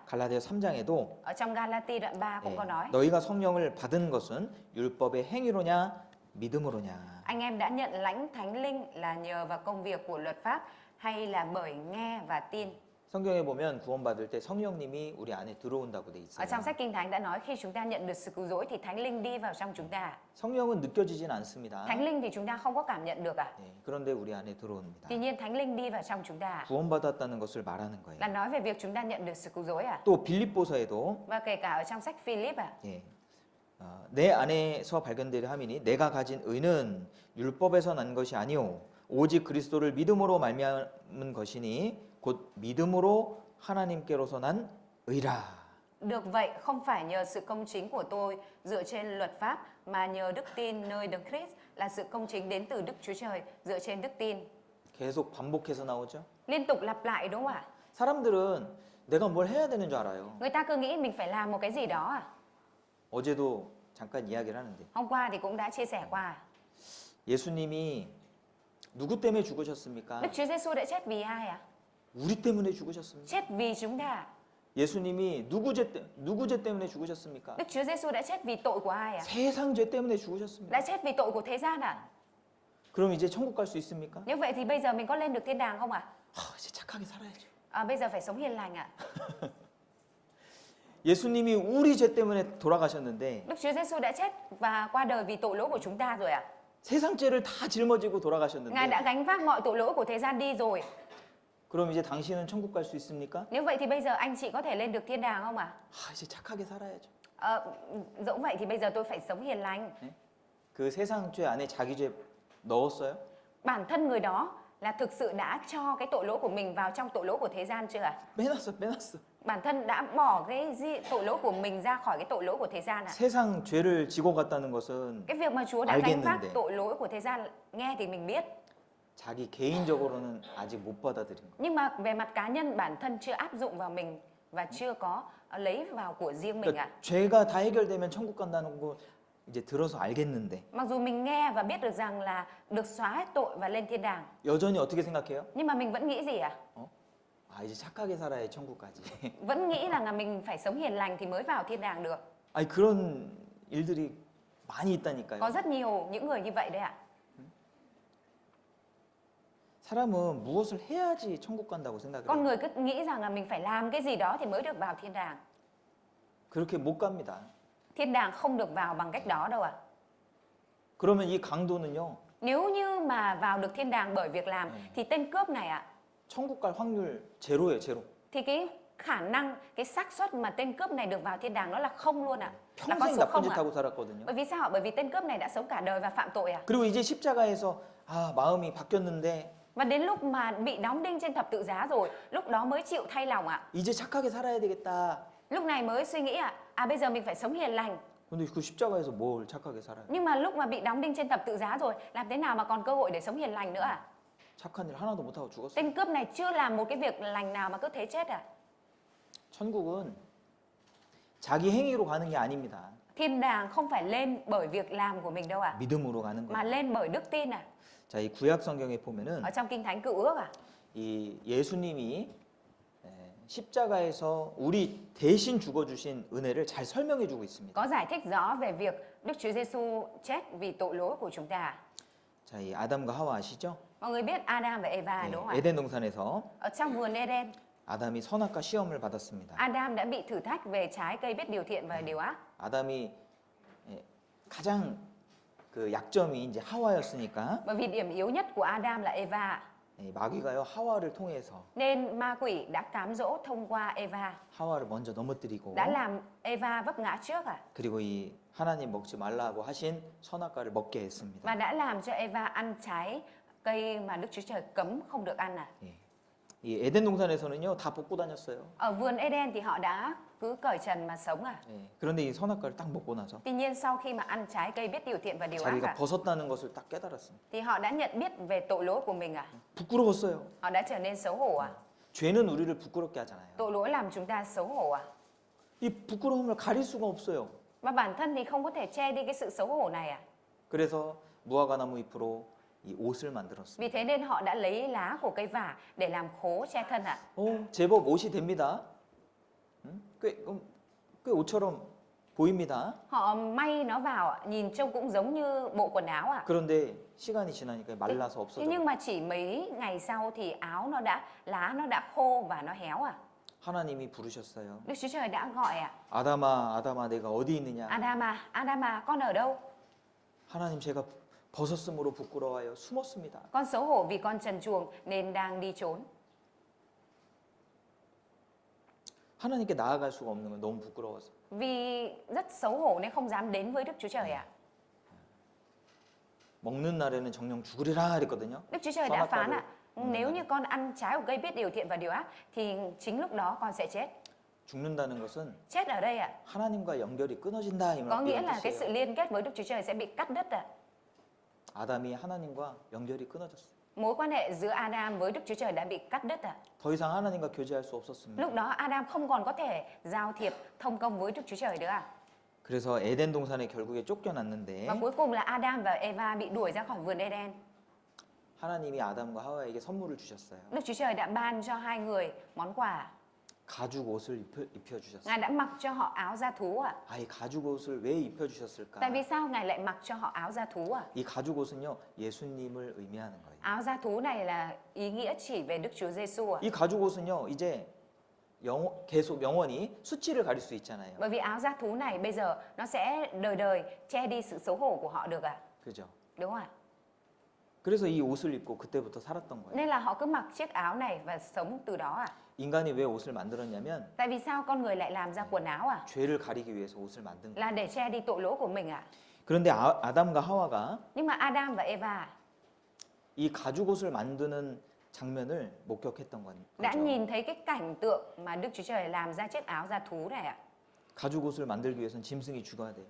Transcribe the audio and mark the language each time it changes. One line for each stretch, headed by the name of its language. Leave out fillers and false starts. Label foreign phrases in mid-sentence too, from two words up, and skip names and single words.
Korean: 갈라디아 3장에도
Vietnamese: Ở trong Galati đoạn 3 cũng có nói.
Korean: 너희가 성령을 받은 것은 율법의 행위로냐 믿음으로냐.
Vietnamese: Anh em đã nhận lãnh Thánh Linh là nhờ vào công việc của luật pháp hay là bởi nghe và tin?
Korean: 성경에 보면 구원받을 때 성령님이 우리 안에 들어온다고 돼
Vietnamese: Ở
Korean: 있어요.
Vietnamese: trong sách Kinh Thánh đã nói khi chúng ta nhận được sự cứu rỗi thì Thánh Linh đi vào trong chúng ta.
Korean: 성령은 느껴지진 않습니다.
Vietnamese: Thánh Linh thì chúng ta không có cảm nhận được ạ.
Korean: 네, 그런데 우리 안에 들어옵니다.
Vietnamese: Tuy nhiên Thánh Linh đi vào trong chúng ta
Korean: 구원받았다는 것을 말하는 거예요.
Vietnamese: là nói về việc chúng ta nhận được sự cứu rỗi ạ.
Korean: 또 빌립보서에도
Vietnamese: Và kể cả ở trong sách Philip ạ.
Korean: 예, 내 안에서 발견되려 함이니 내가 가진 의는 율법에서 난 것이 아니오 오직 그리스도를 믿음으로 말미암은 것이니 곧 믿음으로 하나님께로서 난 의라.
Vietnamese: Được vậy không phải nhờ sự công chính của tôi dựa trên luật pháp mà nhờ đức tin nơi Đấng Christ là sự công chính đến từ Đức Chúa Trời dựa trên đức tin.
Korean: 계속 반복해서 나오죠.
Vietnamese: Liên tục lặp lại đúng không ạ?
Korean: 사람들은 내가 뭘 해야 되는 줄 알아요.
Vietnamese: Người ta cứ nghĩ mình phải làm một cái gì đó à?
Korean: 어제도 잠깐 이야기를 하는데
Vietnamese: Hôm qua thì cũng đã chia sẻ qua.
Korean: 예수님이 누구 때문에 죽으셨습니까?
Vietnamese: Đức Chúa Giêsu đã chết vì ai ạ?
Korean: 우리 때문에 죽으셨습니다.
Vietnamese: Chết vì chúng ta.
Korean: 예수님이 누구 죄 때문에 죽으셨습니까?
Vietnamese: Đức Chúa Giêsu đã chết vì tội của ai ạ?
Korean: 세상 죄 때문에 죽으셨습니다.
Vietnamese: Đã chết vì tội của thế gian ạ?
Korean: 그럼 이제 천국 갈 수 있습니까?
Vietnamese: Như vậy thì bây giờ mình có lên được thiên đàng không ạ?
Korean: 이제 착하게 살아야죠.
Vietnamese: Bây giờ phải sống hiền lành ạ.
Korean: 예수님이 우리 죄 때문에 돌아가셨는데
Vietnamese: Đức Chúa Giêsu đã chết và qua đời vì tội lỗi của chúng ta rồi ạ.
Korean: 세상 죄를 다 짊어지고
Vietnamese: Ngài
Korean: 돌아가셨는데
Vietnamese: đã gánh vác mọi tội lỗi của thế gian đi rồi.
Korean: 그럼 이제 당신은 천국 갈 수 있습니까?
Vietnamese: Nếu vậy thì bây giờ anh chị có thể lên được thiên đàng không ạ?
Korean: 이제 착하게 살아야죠.
Vietnamese: Dẫu vậy thì bây giờ tôi phải sống hiền lành.
Korean: 그 세상 죄 안에 자기 죄 넣었어요?
Vietnamese: Bản thân người đó là thực sự đã cho cái tội lỗi của mình vào trong tội lỗi của thế gian chưa ạ?
Korean: 빼놨어.
Vietnamese: Bản thân đã bỏ cái tội lỗi của mình ra khỏi cái tội lỗi của thế gian ạ.
Korean: 세상 죄를 지고 갔다는 것은
Vietnamese: Cái việc mà Chúa đã gánh vác
Korean: 알겠는데
Vietnamese: tội lỗi của thế gian nghe thì mình biết.
Korean: 자기 개인적으로는 아직 못 받아들인 거.
Vietnamese: Nhưng mà về mặt cá nhân bản thân chưa áp dụng vào mình và chưa có lấy vào của riêng mình ạ.
Korean: 그러니까 죄가 다 해결되면 천국 간다는 거 이제 들어서 알겠는데
Vietnamese: Mặc dù mình nghe và biết được rằng là được xóa hết tội và lên thiên đàng,
Korean: 여전히 어떻게 생각해요?
Vietnamese: nhưng mà mình vẫn nghĩ gì ạ?
Korean: 이제 착하게 살아야 천국까지.
Vietnamese: Vẫn nghĩ rằng là mình phải sống hiền lành thì mới vào thiên đàng được.
Korean: 아니 그런 일들이 많이 있다니까요.
Vietnamese: Có rất nhiều những người như vậy đấy ạ.
Korean: 사람은 무엇을 해야지 천국 간다고 생각을
Vietnamese: Con
Korean: 해요.
Vietnamese: người cứ nghĩ rằng là mình phải làm cái gì đó thì mới được vào thiên đàng.
Korean: 그렇게 못 갑니다.
Vietnamese: Thiên đàng không được vào bằng cách đó đâu ạ.
Korean: 그러면 이 강도는요.
Vietnamese: Nếu như mà vào được thiên đàng bởi việc làm thì tên cướp này ạ,
Korean: 천국 갈 확률 제로예요, 제로.
Vietnamese: thì cái khả năng, cái xác suất mà tên cướp này được vào thiên đàng nó là không luôn ạ. Là con
Korean: 평생
Vietnamese: số
Korean: 나쁜
Vietnamese: không
Korean: 짓
Vietnamese: ạ.
Korean: 하고 살았거든요.
Vietnamese: Bởi vì sao ạ? Bởi vì tên cướp này đã sống cả đời và phạm tội ạ.
Korean: 그리고 이제 십자가에서 마음이 바뀌었는데
Vietnamese: Và đến lúc mà bị đóng đinh trên thập tự giá rồi, lúc đó mới chịu thay lòng ạ.
Korean: 이제 착하게 살아야 되겠다.
Vietnamese: Lúc này mới suy nghĩ ạ, bây giờ mình phải sống hiền lành.
Korean: 근데 그 십자가에서 뭘 착하게 살아요?
Vietnamese: Nhưng mà lúc mà bị đóng đinh trên thập tự giá rồi, làm thế nào mà còn cơ hội để sống hiền lành nữa ạ?
Korean: 착한 일 하나도 못 하고 죽었어요.
Vietnamese: Tên cướp này chưa làm một cái việc lành nào mà cứ thế chết ạ.
Korean: 천국은 자기 행위로 가는 게 아닙니다.
Vietnamese: Thiên đàng không phải lên bởi việc làm của mình đâu ạ,
Korean: 믿음으로 가는
Vietnamese: mà
Korean: 거예요.
Vietnamese: lên bởi đức tin ạ.
Korean: 자, 이 구약 성경에 보면은
Vietnamese: Ở trong Kinh Thánh Cựu Ước ạ,
Korean: 이 예수님이 십자가에서 우리 대신 죽어주신 은혜를 잘 설명해주고 있습니다.
Vietnamese: có giải thích rõ về việc Đức Chúa Giêsu chết vì tội lỗi của chúng ta.
Korean: 자, 이 아담과 하와 아시죠?
Vietnamese: Mọi người biết Adam và Eva đúng không ạ?
Korean: 에덴 동산에서
Vietnamese: Ở trong vườn Eden,
Korean: 아담이 선악과 시험을 받았습니다.
Vietnamese: Adam đã bị thử thách về trái cây biết điều thiện và điều ác.
Korean: 아담이 가장 그 약점이 이제 하와였으니까
Vietnamese: Bởi vì điểm yếu nhất của Adam là Eva,
Korean: 마귀가요 하와를 통해서
Vietnamese: nên ma quỷ đã cám dỗ thông qua Eva,
Korean: 하와를 먼저 넘어뜨리고
Vietnamese: đã làm Eva vấp ngã trước ạ,
Korean: 그리고 이 하나님 먹지 말라고 하신 선악과를 먹게 했습니다.
Vietnamese: và đã làm cho Eva ăn trái cây mà Đức Chúa Trời cấm không được ăn ạ.
Korean: 예. 이 에덴 동산에서는요 다 벗고 다녔어요.
Vietnamese: Ở vườn Eden thì họ đã cứ cởi trần mà sống à.
Korean: 예. 그런데 이 선악과를 딱 먹고 나서
Vietnamese: Tuy nhiên sau khi mà ăn trái cây biết điều thiện và điều ác
Korean: 자기가
Vietnamese: ạ,
Korean: 벗었다는 것을 딱 깨달았습니다.
Vietnamese: thì họ đã nhận biết về tội lỗi của mình à.
Korean: 부끄러웠어요.
Vietnamese: Họ đã trở nên xấu hổ à.
Korean: 죄는 우리를 부끄럽게 하잖아요.
Vietnamese: Tội lỗi làm chúng ta xấu hổ à.
Korean: 이 부끄러움을 가릴 수가 없어요.
Vietnamese: Và bản thân thì không có thể che đi cái sự xấu hổ này à.
Korean: 그래서 무화과나무 잎으로 이 옷을 만들었습니다.
Vietnamese: Vì thế nên họ đã lấy lá của cây vả để làm khố che thân ạ.
Korean: 제법 옷이 됩니다. 꽤 옷처럼 보입니다.
Vietnamese: Họ may nó vào ạ, nhìn trông cũng giống như bộ quần áo ạ.
Korean: 그런데 시간이 지나니까 말라서
Vietnamese: Thế
Korean: 없어져.
Vietnamese: nhưng mà chỉ mấy ngày sau thì lá nó đã khô và nó héo ạ.
Korean: 하나님이 부르셨어요.
Vietnamese: Đức Chúa Trời đã gọi ạ.
Korean: 아담아, 내가 어디 있느냐?
Vietnamese: Adam à, con ở đâu?
Korean: 하나님 제가 벗었으므로 부끄러워요. 숨었습니다.
Vietnamese: Con xấu hổ vì con trần truồng nên đang đi trốn.
Korean: 하나님께 나아갈 수가 없는 건 너무 부끄러워서.
Vietnamese: Vì rất xấu hổ nên không dám đến với Đức Chúa Trời ạ.
Korean: 먹는 날에는 정령 죽으리라 그랬거든요.
Vietnamese: Đức Chúa Trời đã phán ạ, nếu như con ăn trái của cây biết điều thiện và điều ác thì chính lúc đó con sẽ chết.
Korean: 죽는다는 것은
Vietnamese: Chết ở đây ạ,
Korean: 하나님과 연결이 끊어진다 이
Vietnamese: có nghĩa
Korean: 말이에요.
Vietnamese: là cái sự liên kết với Đức Chúa Trời sẽ bị cắt đứt ạ.
Korean: 아담이 하나님과 연결이 끊어졌어요.
Vietnamese: Mối quan hệ giữa Adam với Đức Chúa Trời đã bị cắt đứt ạ.
Korean: 더 이상 하나님과 교제할 수 없었습니다.
Vietnamese: Lúc đó Adam không còn có thể giao thiệp thông công với Đức Chúa Trời nữa ạ.
Korean: 그래서 에덴 동산에 결국에 쫓겨났는데
Vietnamese: Và cuối cùng là Adam và Eva bị đuổi ra khỏi vườn Eden.
Korean: 하나님이 아담과 하와에게 선물을 주셨어요.
Vietnamese: Đức Chúa Trời đã ban cho hai người món quà.
Korean: 가죽 옷을 입혀주셨어요.
Vietnamese: Ngài đã mặc cho họ áo da thú ạ.
Korean: 이 가죽 옷을 왜 입혀주셨을까?
Vietnamese: Tại vì sao Ngài lại mặc cho họ áo da thú ạ?
Korean: 이 가죽 옷은요 예수님을 의미하는 거예요.
Vietnamese: Áo da thú này là ý nghĩa chỉ về Đức Chúa Giêsu ạ.
Korean: 이 가죽 옷은요 이제 계속 영원히 수치를 가릴 수 있잖아요.
Vietnamese: Bởi vì áo da thú này bây giờ nó sẽ đời đời che đi sự xấu hổ của họ được ạ.
Korean: 그죠?
Vietnamese: Đúng không ạ?
Korean: 그래서 이 옷을 입고 그때부터 살았던 거예요.
Vietnamese: Nên là họ cứ mặc chiếc áo này và sống từ đó ạ.
Korean: 인간이 왜 옷을 만들었냐면
Vietnamese: Tại vì sao con người lại làm ra quần áo ạ?
Korean: 죄를 가리기 위해서 옷을 만든 거예요.
Vietnamese: Là để che đi tội lỗi của mình ạ.
Korean: 그런데 아담과 하와가
Vietnamese: Nhưng mà Adam và Eva
Korean: 이 가죽 옷을 만드는 장면을 목격했던
Vietnamese: đã
Korean: 거죠.
Vietnamese: nhìn thấy cái cảnh tượng mà Đức Chúa Trời làm ra chiếc áo da thú này ạ.
Korean: 가죽 옷을 만들기 위해서는 짐승이 죽어야 돼요.